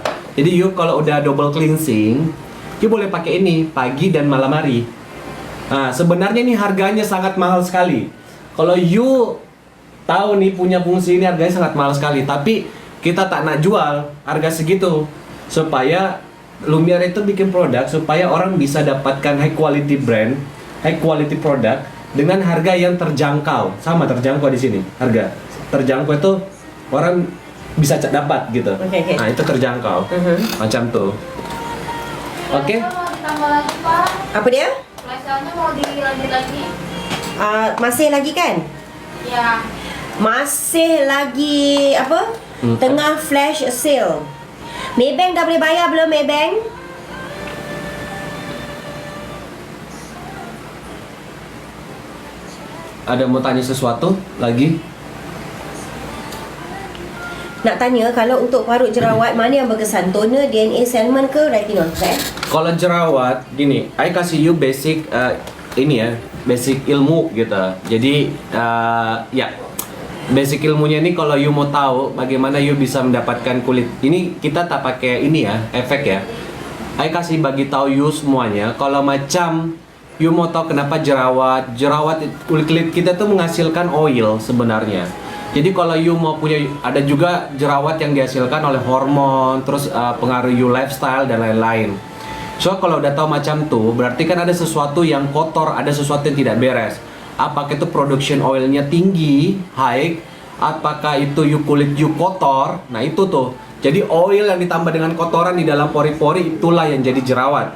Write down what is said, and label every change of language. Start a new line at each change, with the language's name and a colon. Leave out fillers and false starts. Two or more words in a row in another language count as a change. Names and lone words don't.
Indonesian: Jadi you kalau udah
English: double cleansing,
Indonesian: you boleh pakai ini pagi dan malam hari. Nah, sebenarnya ini harganya sangat mahal sekali. Kalau you tahu nih punya fungsi ini harganya sangat mahal sekali, tapi kita
Malay: tak nak
Indonesian: jual harga segitu supaya Lumiere itu bikin produk supaya orang bisa dapatkan
English: high quality brand, high quality product
Indonesian: dengan harga yang terjangkau. Sama terjangkau di sini. Harga terjangkau itu orang bisa dapat gitu. Okay. Nah, itu terjangkau. Macam tuh. Oke. Mau ditambah lagi Pak? Apa dia? Flash-nya mau dilanjut lagi? Masih lagi kan? Ya.
Malay: Masih lagi apa? Tengah
English: flash sale.
Malay: Maybank dah boleh bayar belum Maybank?
Indonesian: Ada mau tanya sesuatu lagi?
Malay: Nak tanya kalau untuk parut jerawat mana yang berkesan? Toner, DNA, Selman ke retinol?
Indonesian: Kalau jerawat gini, I kasih you basic ini ya, basic ilmu gitu. Jadi ya basic ilmunya ini kalau you mau tahu bagaimana you bisa mendapatkan kulit ini, kita tak pakai ini ya, efek ya. I kasih bagi tahu you semuanya. Kalau macam you mau tahu kenapa jerawat kulit kita tuh menghasilkan oil sebenarnya. Jadi kalau you mau punya, ada juga jerawat yang dihasilkan oleh hormon, terus pengaruh you lifestyle dan lain-lain. So kalau udah tahu macam tuh, berarti kan ada sesuatu yang kotor, ada sesuatu yang tidak beres. Apakah itu production oilnya tinggi, high, apakah itu kulit you kotor, nah itu tuh. Jadi oil yang ditambah dengan kotoran di dalam pori-pori itulah yang jadi jerawat.